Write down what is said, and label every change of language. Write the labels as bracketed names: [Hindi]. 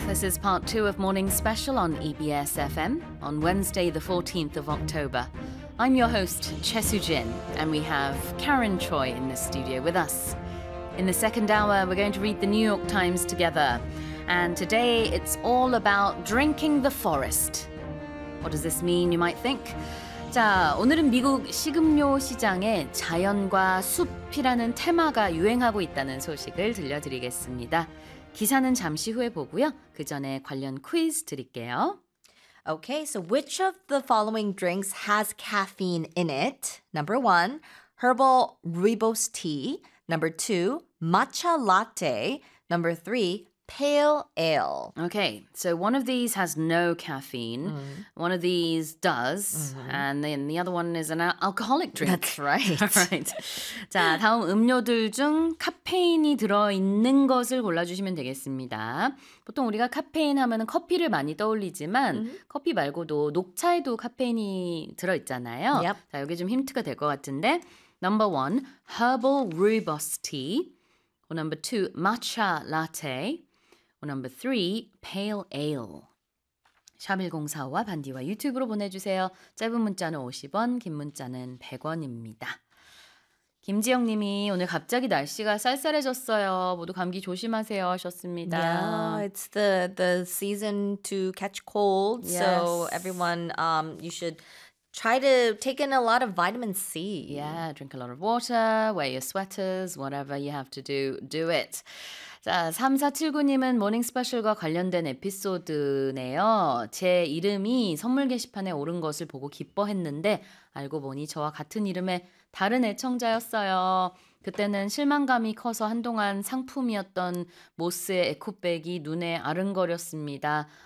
[English] This is part two of Morning Special on EBS FM on Wednesday, the 14th of October. I'm your host, Che Soo Jin, and we have Karen Choi in the studio with us. In the second hour, we're going to read the New York Times together. And today, it's all about drinking the forest. What does this mean, you might think? [Korean] 자, 오늘은 미국 식음료 시장에 자연과 숲이라는 테마가 유행하고 있다는 소식을 들려드리겠습니다. 기사는 잠시 후에 보고요. 그 전에 관련 퀴즈 드릴게요. [English] Okay, so which of the following drinks has caffeine in it? Number one, herbal rooibos tea. Number two, matcha latte. Number three, pale ale. Okay, so one of these has no caffeine. Mm-hmm. One of these does. Mm-hmm. And then the other one is an alcoholic drink. That's right. right. [Korean] 자, 다음 음료들 중 카페인이 들어있는 것을 골라주시면 되겠습니다. 보통 우리가 카페인 하면 커피를 많이 떠올리지만 mm-hmm. 커피 말고도 녹차에도 카페인이 들어있잖아요. [English] Yep. [Korean] 자, 이게 좀 힌트가 될 것 같은데 [English] Number one, herbal rooibos tea. [Korean] Or number two, matcha latte. Or number three, pale ale. 샵1045와 반디와 유튜브로 보내주세요. 짧은 문자는 50원, 긴 문자는 100원입니다. 김지영 님이 오늘 갑자기 날씨가 쌀쌀해졌어요. 모두 감기 조심하세요 하셨습니다. [English] Yeah, it's the season to catch cold. Yes. So everyone, you should... Try to take in a lot of vitamin C. Yeah, drink a lot of water, wear your sweaters, whatever you have to do, do it. [Korean] 자, 3479님은 모닝 스페셜과 관련된 에피소드네요. 제 이름이 선물 게시판에 오른 것을 보고 기뻐했는데 알고 보니 저와 같은 이름의 다른 애청자였어요. 그때는 실망감이 커서 한동안 상품이었던 모스의 에코백이 눈에 아른거렸습니다.